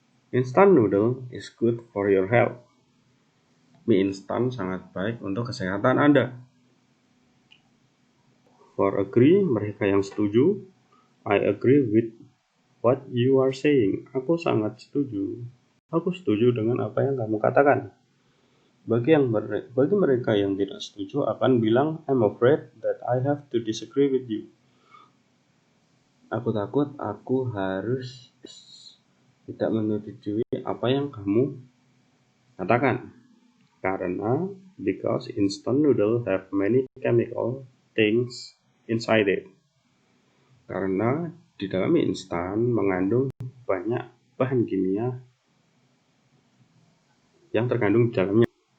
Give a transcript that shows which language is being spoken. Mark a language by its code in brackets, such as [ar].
[en] Instant noodle is good for your health. [id] Mie instan sangat baik untuk kesehatan Anda. [en] For agree, [id] mereka yang setuju, [en] I agree with what you are saying. [id] Aku sangat setuju. Aku setuju dengan apa yang kamu katakan. Bagi mereka yang tidak setuju akan bilang, [en] I'm afraid that I have to disagree with you. [id] Aku takut aku harus tidak menyetujui apa yang kamu katakan. Karena [en] because instant noodle have many chemical things inside it. [id] Karena di dalam mie instan mengandung banyak bahan kimia yang terkandung di dalamnya.